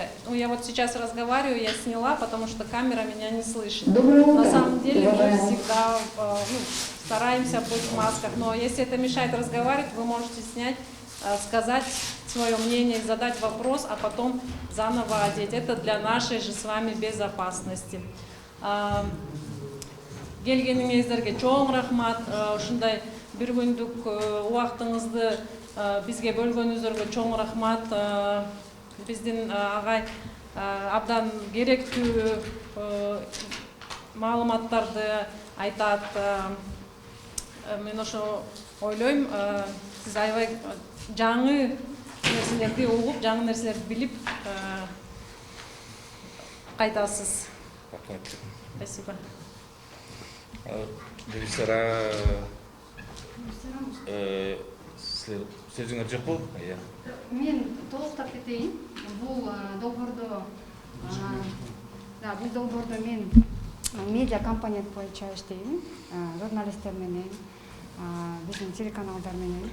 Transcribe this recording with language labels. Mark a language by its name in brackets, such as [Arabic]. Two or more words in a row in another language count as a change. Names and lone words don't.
[Russian] Ну, я вот сейчас разговариваю, я сняла, потому что камера меня не слышит. Доброе утро. На самом деле мы всегда стараемся быть в масках, но если это мешает разговаривать, вы можете снять, сказать свое мнение, задать вопрос, а потом заново одеть. Это для нашей же с вами безопасности. [Kyrgyz] Келгениңиздерге чоң рахмат, ушундай бир күндүк убактыңызды бизге бөлгөнүңүзгө чоң рахмат. Биздин агай абдан керектүү маалыматтарды айтат. Мен ошо ойлойм, сиз аябай жаңы нерселерди угуп, жаңы нерселерди билип кайтасыз. Спасибо. Режиссера сөзүңөр жокпу? Мен толуктап кетейин. Бул долбоордо мен медиа компания боюнча иштейм. Журналисттер менен, биздин телеканалдар менен.